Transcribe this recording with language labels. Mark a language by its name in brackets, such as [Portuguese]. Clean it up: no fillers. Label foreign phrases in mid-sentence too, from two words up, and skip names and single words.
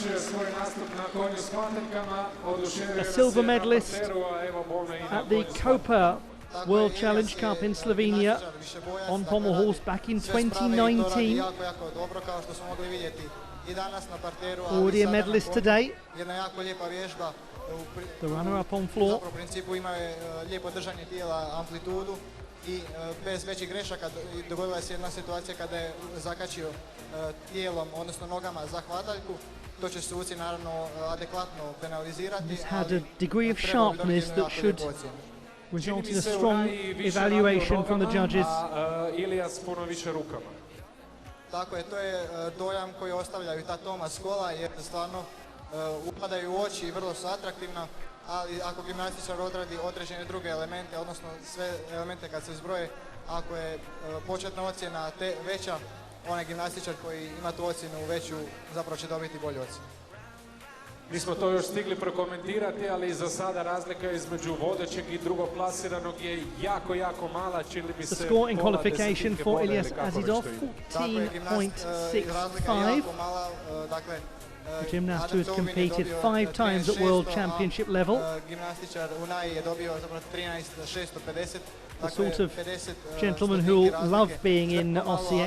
[English] A silver medalist at the Koper World Challenge Cup in Slovenia on pommel horse back in 2019. Already a medalist today. The runner-up on floor. [Croatian] I bez većih grešaka dogodila se jedna situacija kada je zakačio tijelom, odnosno nogama za hvataljku. To će suci naravno adekvatno penalizirati. [English] This had a degree of sharpness that should result in a strong evaluation from the judges. [Croatian] Tako je, to je dojam koji ostavljaju ta Thomas kola, jer stvarno upadaju u oči i vrlo su atraktivna, ali ako gimnastičar odradi određene druge elemente, odnosno sve elemente kad se zbroje, ako je početna ocjena veća, onaj gimnastičar koji ima tu ocjenu veću zapravo će dobiti bolju ocjenu. Nismo to još stigli prokomentirati, ali za sada razlika između vodećeg i drugog plasiranog je jako, jako mala. Čili mi se [English] the score in qualification for Ilyas Azizov, 14.65. The gymnast who has competed 5 times at World Championship level. The sort of gentleman who will love being in Osijek.